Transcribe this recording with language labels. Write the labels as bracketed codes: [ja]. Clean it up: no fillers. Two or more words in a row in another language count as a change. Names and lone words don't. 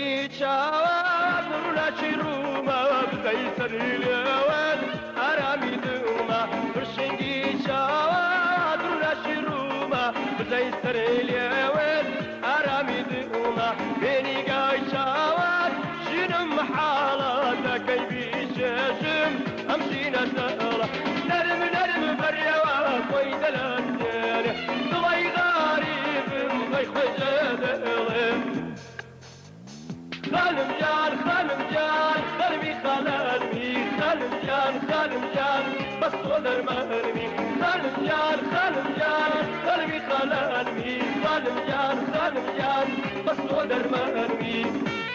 [ckb] شاوات ڕووناچی ڕوومە بدەی سەری لێوێت ئارامی دوومە پرشنگی چاوات ڕووناچی ڕوومە بدەی سەری لێوێت ئارامی دوومە بێنیگای چاوات ژینم محاڵە دەکەی بیشێژم ئەم ژینە دەڵە نەرم نەرم بەریەوە خۆی دەلەندێنێ دڵی غاریبم بەی خۆی دەڵێم [fa] خانم جان خانمی خانمی خانم جان بس تو درمانمی خانم جان خانمی خانمی خانم جان بس تو درمانمی